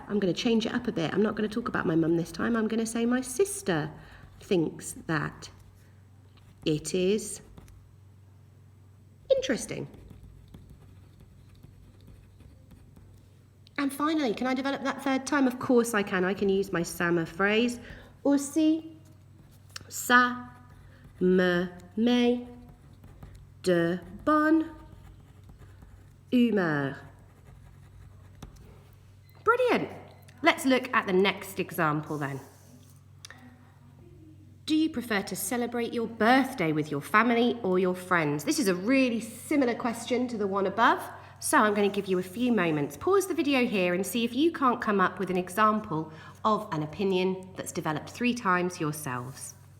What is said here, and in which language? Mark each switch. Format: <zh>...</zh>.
<en>I'm going to change it up a bit. I'm not going to talk about my mum this time. I'm going to say my sister thinks that it is interesting. And finally, can I develop that 3rd time? Of course I can. I can use my ça me phrase.</en> <fr>Aussi, ça me met de bonne humeur.</fr> <en>Brilliant. Let's look at the next example then. Do you prefer to celebrate your birthday with your family or your friends? This is a really similar question to the one above, So I'm going to give you a few moments. Pause the video here and see if you can't come up with an example of an opinion that's developed 3 times yourselves.</en>